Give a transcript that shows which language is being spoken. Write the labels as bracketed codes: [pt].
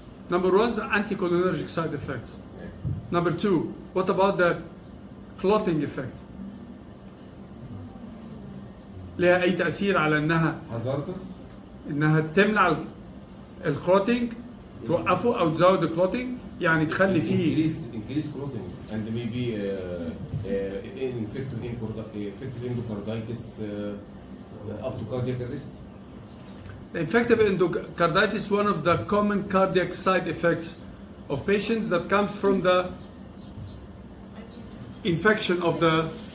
[en] Number 1 is the anticholinergic side effects. Number 2, what about the clotting effect? [ar] لها أي تأثير على إنها تمنع الكلوتينج، توقفه أو تزود الكلوتينج، يعني تخلي فيه [en] increase clotting and maybe infected endocarditis up to cardiac arrest. The infective endocarditis is one of the common cardiac side effects of patients that comes from the infection of the